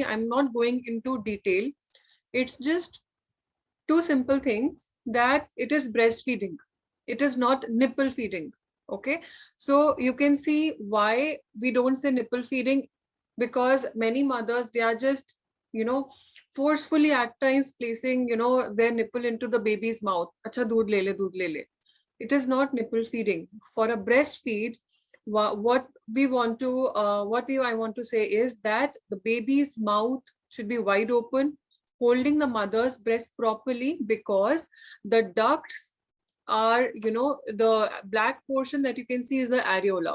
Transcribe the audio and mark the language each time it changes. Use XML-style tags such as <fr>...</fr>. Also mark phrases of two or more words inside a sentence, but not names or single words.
<en>I'm not going into detail. It's just two simple things, that it is breastfeeding. It is not nipple feeding. Okay. So you can see why we don't say nipple feeding, because many mothers, they are just, forcefully at times placing, their nipple into the baby's mouth.</en> <hi>अच्छा, दूध ले ले, दूध ले ले.</hi> <en>It is not nipple feeding. For a breastfeed, what I want to say is that the baby's mouth should be wide open, holding the mother's breast properly, because the ducts are, the black portion that you can see is the areola.</en>